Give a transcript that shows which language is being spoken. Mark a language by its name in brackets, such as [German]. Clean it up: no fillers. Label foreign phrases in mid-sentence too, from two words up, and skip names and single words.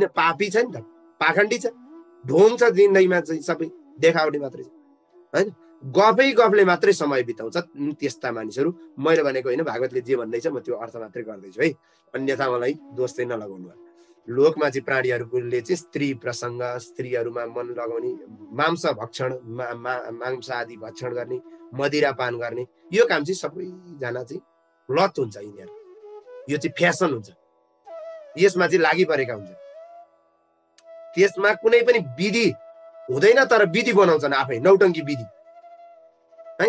[Nepali] पापी छ नि त, पाखण्डी छ, ढोङ छ जिन्दगीमा चाहिँ, सबै देखावटी मात्रै छ हैन। गफले मात्रै समय बिताउँछ त्यस्ता मानिसहरू। मैले भनेको होइन, भागवतले जे भन्दैछ म त्यो अर्थ मात्रै गर्दैछु है, अन्यथा मलाई दोष चाहिँ नलगाउनु। लोकमा चाहिँ प्राणीहरूले चाहिँ स्त्री प्रसङ्ग, स्त्रीहरूमा मन लगाउने, मांस भक्षण, मांस आदि भक्षण गर्ने, मदिरा पान गर्ने, यो काम चाहिँ सबैजना चाहिँ लत हुन्छ यिनीहरू। यो चाहिँ फ्यासन हुन्छ, यसमा चाहिँ लागि परेका हुन्छ। त्यसमा कुनै पनि विधि हुँदैन, तर विधि बनाउँछन् आफै, नौटङ्की विधि हैन।